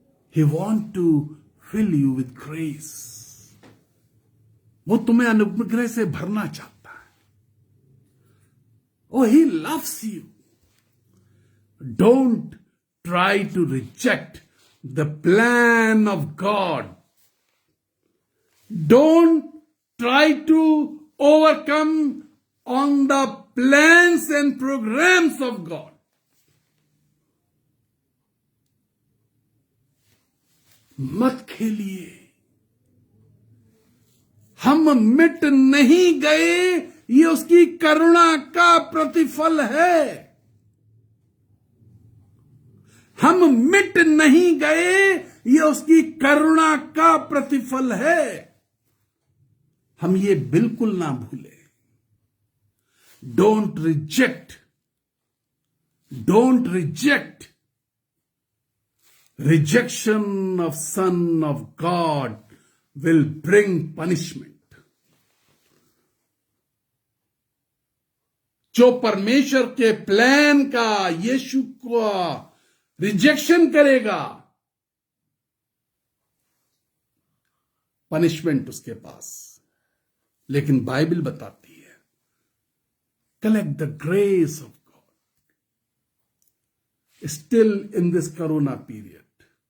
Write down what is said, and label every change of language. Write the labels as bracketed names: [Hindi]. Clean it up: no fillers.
[English] He want to fill you with grace. [Hindi] वो तुम्हें अनुग्रह से भरना चाहता है। [English] Oh, he loves you. Don't try to reject the plan of God. Don't try to overcome on the plans and programs of God. [Hindi] मत खेलिए। हम मिट नहीं गए, ये उसकी करुणा का प्रतिफल है। हम मिट नहीं गए, ये उसकी करुणा का प्रतिफल है। हम ये बिल्कुल ना भूले। [English] Don't reject Don't reject. Rejection of Son of God will bring punishment. [Hindi] जो परमेश्वर के प्लान का, यीशु का रिजेक्शन करेगा, पनिशमेंट उसके पास। लेकिन बाइबल बताती है, [English] Collect the grace of God still in this corona period.